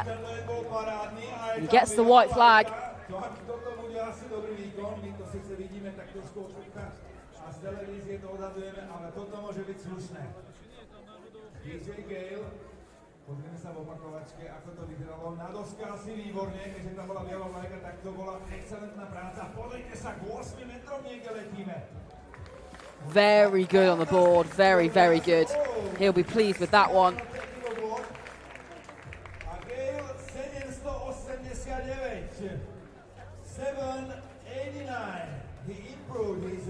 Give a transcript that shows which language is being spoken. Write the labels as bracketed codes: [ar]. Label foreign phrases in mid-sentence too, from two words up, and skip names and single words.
[en] He gets the white flag. [sk] Pozrieme sa v opakovačke, ako to vyzeralo. Na doske asi výborne, keďže tam bola biela vlajka, tak to bola excelentná práca. Pozrite sa, k 8 metrom niekde letíme. [en] Very good on the board, very, very good. He'll be pleased with that one. A Gale 789. 789. He improved his